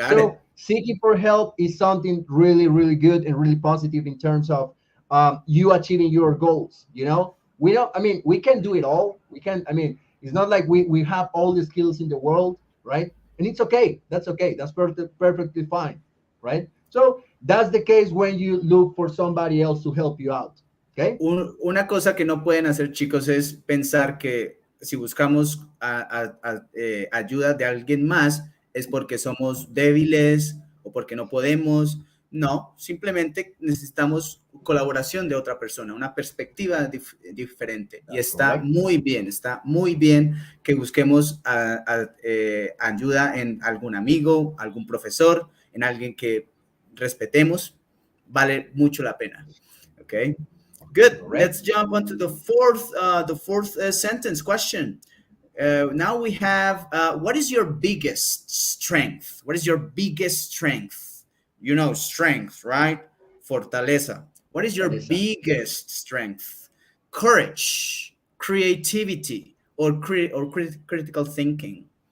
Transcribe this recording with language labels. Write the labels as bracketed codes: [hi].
[en] So seeking for help is something really, really good and really positive in terms of you achieving your goals. You know, we can do it all. It's not like we have all the skills in the world, right? And it's okay. That's okay. That's perfectly fine, right? So that's the case when you look for somebody else to help you out. Okay. [es] Una cosa que no pueden hacer, chicos, es pensar que si buscamos ayuda de alguien más, es porque somos débiles o porque no podemos. No, simplemente necesitamos colaboración de otra persona, una perspectiva diferente. Y está muy bien que busquemos ayuda en algún amigo, algún profesor, en alguien que respetemos. Vale mucho la pena. [en] Okay, good. Let's jump on to the fourth sentence question. Now we have, what is your biggest strength? What is your biggest strength? You know, strength, right? Fortaleza. What is your biggest strength? Courage, creativity, or critical thinking.